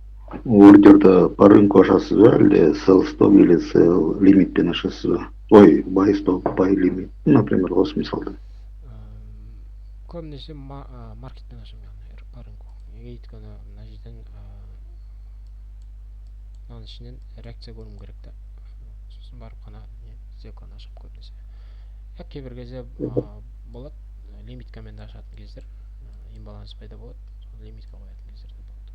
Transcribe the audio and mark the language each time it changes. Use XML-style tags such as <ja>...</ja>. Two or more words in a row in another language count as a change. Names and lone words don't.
<kk>Ордерді</kk> <ru>по рынку</ru> <kk>ашасыз ба, әлде</kk> <en>sell stop</en> <kk>или sell лимитпен ашасыз ба? Ой,</kk> <en>buy stop, buy limit.</en> <kk>Например, осы мисалда. Көбінесе маркетпен ашамын, яғни</kk> <ru>по рынку.</ru> <kk>Өйткені мына жерден мынаның ішінен реакция көруім керек та. Сосын барып қана сделканы ашып көбінесе. Кейбір кезде болады, лимиткамен де ашатын кездер, имбаланс пайда болады, лимитка қоятын кездер де болады.</kk>